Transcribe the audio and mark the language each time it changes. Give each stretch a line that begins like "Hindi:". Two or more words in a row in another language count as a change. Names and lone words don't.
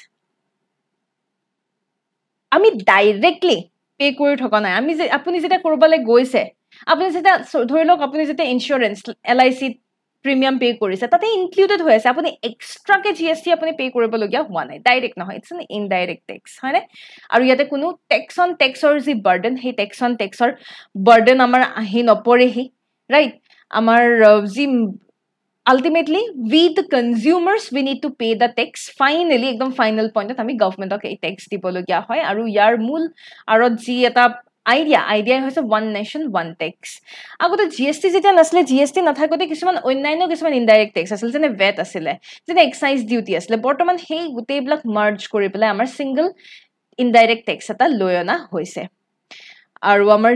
Assamese: আমি ডাইৰেক্টলি পে কৰি থকা নাই আমি যে আপুনি যেটা কৰবালে গৈছে আপুনি যেটা ধৰি লওক আপুনি যেটা ইনস্যুৰেন্স LIC প্ৰিমিয়াম পে কৰিছে তাতে ইনক্লুডেড হৈ আছে আপুনি এক্সট্ৰাকে GST আপুনি পে কৰিবলগীয়া হোৱা নাই ডাইৰেক্ট নহয়
English: it's an indirect tax
Assamese: হয়নে আৰু ইয়াতে কোনো
English: tax on
Assamese: টেক্সৰ যি বাৰ্ডেন সেই
English: tax on tax
Assamese: বাৰ্ডেন আমাৰ আহি নপৰেহি ৰাইট আমাৰ যি
English: ultimately we the consumers we need to pay the tax finally
Assamese: একদম ফাইনেল পইণ্ট আমি গৱৰ্ণমেণ্ট ক টেক্স দিবলগীয়া হয় আৰু ইয়াৰ মূল আৰু যি এটা আইডিয়া হৈছে
English: one nation one tax
Assamese: আগতে জিএছটি যেতিয়া নাছিলে জিএছটি নাথাকোতে কিছুমান অন্যান্য কিছুমান ইনডাইৰেক্ট টেক্স আছিল যেনে ভেট আছিলে যেনে
English: excise duty
Assamese: আছিলে বৰ্তমান সেই গোটেইবিলাক মাৰ্জ কৰি পেলাই আমাৰ
English: single indirect tax
Assamese: এটা লৈ অনা হৈছে আৰু আমাৰ